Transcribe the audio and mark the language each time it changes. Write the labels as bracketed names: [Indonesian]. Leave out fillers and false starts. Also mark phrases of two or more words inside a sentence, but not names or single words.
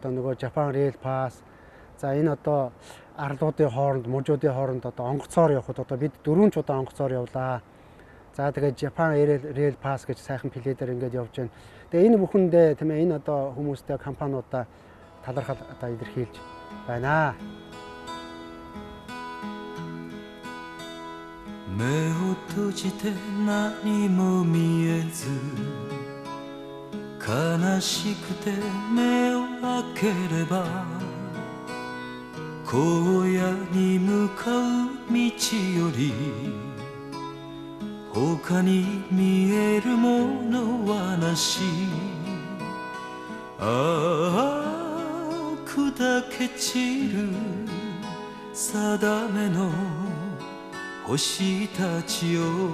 [Mongolian] Одоо нөгөө Japan Rail Pass за энэ одоо арлуудын хооронд, мужуудын хооронд одоо онгоцоор явхад одоо бид 4 удаа онгоцоор явлаа. За тэгээд Japan Rail Pass гэж сайхан пледээр ингээд явж байна. Тэгээ энэ бүхэндээ тийм ээ энэ одоо хүмүүстэй компаниудаа талархал одоо илэрхийлж байна. [Japanese] 目を閉じて何も見えず悲しくて目を開ければ荒野に向かう道より他に見えるものはなしああ砕け散る定めの星たちよ